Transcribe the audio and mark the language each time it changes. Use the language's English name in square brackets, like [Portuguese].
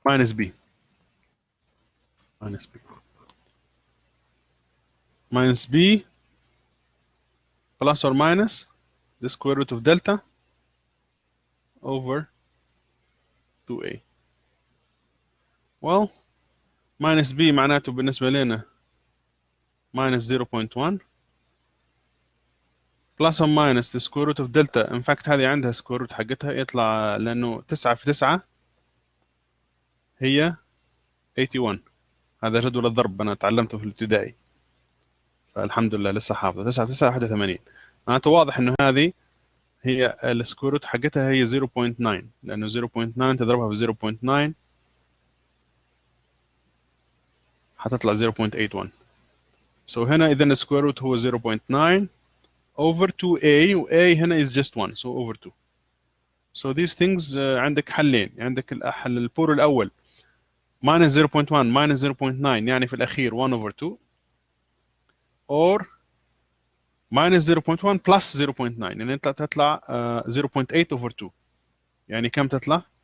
[English] minus b minus b plus or minus the square root of delta over 2a. Well minus b [Arabic] معناته بالنسبة لنا [English] minus 0.1 plus or minus the square root of delta. In fact [Arabic] هذه عندها square root حقتها يطلع لأنه 9 في 9 هي 81. هذا جدول الضرب أنا تعلمته في الابتدائي فالحمد لله لسه حافظه. 9 في 9 81 معناته واضح إنه هذه هي السكوير روت حقتها هي 0.9 لأنه 0.9 تضربها في 0.9 حتطلع 0.81. So هنا إذا السكوير روت هو 0.9 over 2a و a هنا [English] is just 1 so over 2. So these things [Arabic] عندك حلين، عندك الحل البور الأول minus 0.1 minus 0.9 يعني في الأخير 1 over 2 or minus 0.1 plus 0.9 يعني تطلع 0.8 over 2 يعني كم تطلع؟